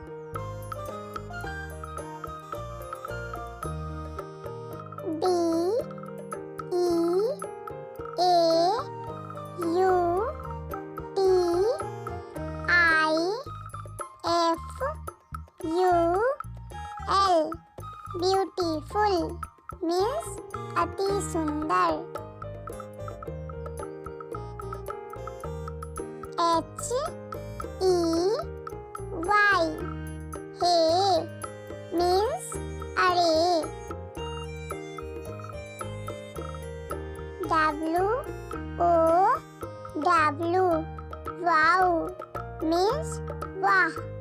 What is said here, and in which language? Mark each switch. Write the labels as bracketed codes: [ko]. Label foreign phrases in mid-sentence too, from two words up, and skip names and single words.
[en] D E A U T I F U L. Beautiful means [hi] अति सुंदर. [en] H E Y hey means अरे. W O W wow means वाह.